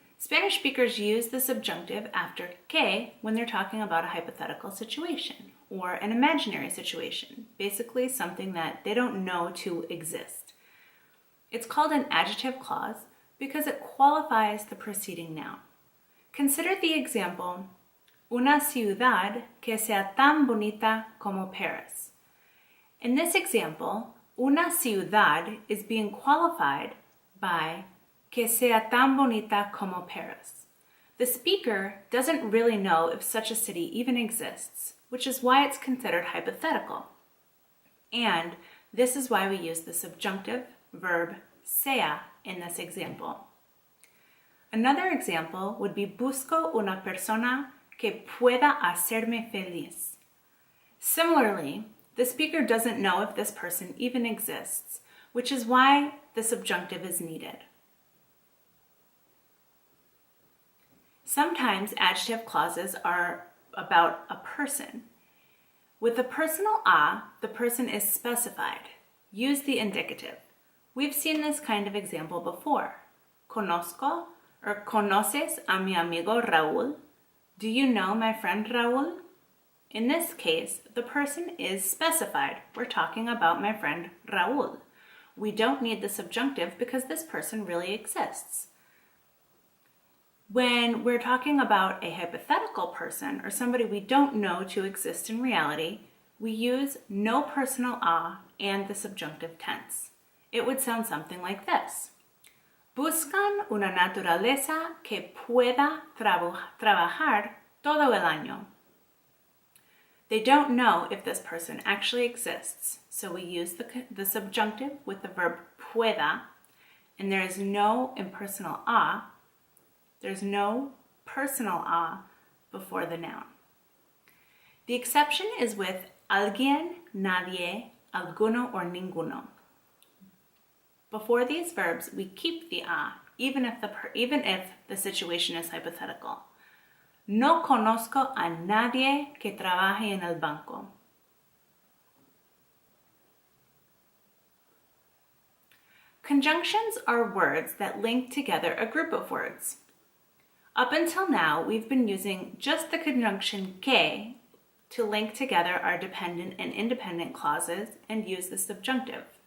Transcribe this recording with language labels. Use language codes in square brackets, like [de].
[en] Spanish speakers use the subjunctive after que when they're talking about a hypothetical situation or an imaginary situation, basically something that they don't know to exist. It's called an adjective clause because it qualifies the preceding noun. Consider the example, [es] una ciudad que sea tan bonita como Paris. [en] In this example, [es] una ciudad [en] is being qualified by [es] que sea tan bonita como Paris. [en] The speaker doesn't really know if such a city even exists, which is why it's considered hypothetical. And this is why we use the subjunctive verb sea in this example. Another example would be [es] busco una persona que pueda hacerme feliz. [en] Similarly, the speaker doesn't know if this person even exists, which is why the subjunctive is needed. Sometimes adjective clauses are about a person. With the personal a, the person is specified. Use the indicative. We've seen this kind of example before. [es] Conozco or conoces a mi amigo Raúl. [en] Do you know my friend Raúl? In this case, the person is specified. We're talking about my friend Raúl. We don't need the subjunctive because this person really exists. When we're talking about a hypothetical person or somebody we don't know to exist in reality, we use no personal a and the subjunctive tense. It would sound something like this. [es] Buscan una naturaleza que pueda trabajar todo el año. [en] They don't know if this person actually exists, so we use the subjunctive with the verb pueda, and there is no impersonal a. There's no personal a before the noun. The exception is with alguien, nadie, alguno, or ninguno. Before these verbs, we keep the a, even if the situation is hypothetical. [es] No conozco a nadie que trabaje en el banco. [en] Conjunctions are words that link together a group of words. Up until now, we've been using just the conjunction que to link together our dependent and independent clauses and use the subjunctive.